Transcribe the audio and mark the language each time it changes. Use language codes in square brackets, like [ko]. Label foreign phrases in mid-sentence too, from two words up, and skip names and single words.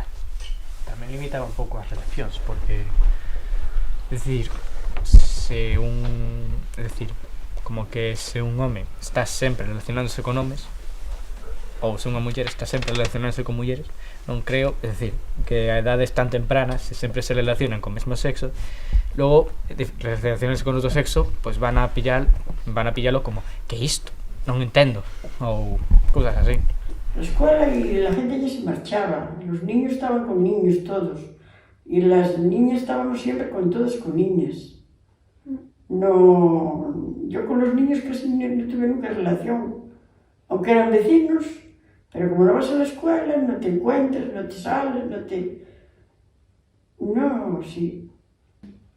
[gl] Tamén limitaba un pouco as relacións, porque como que se un home está sempre relacionándose con homes, ou se unha muller está sempre relacionándose con mulleres, non creo, é dicir, que a edades tan tempranas se sempre se relacionan con o mesmo sexo, logo relacionarse con outro sexo, pois van a pillalo como, que isto? Non entendo, ou cousas así. [es] La escuela y la gente ya se marchaba, los niños estaban con niños todos, y las niñas estábamos siempre con todos con niñas. No, yo con los niños casi no tuve nunca relación, aunque eran vecinos, pero como no vas a la escuela, no te encuentras, no te sales, no, sí.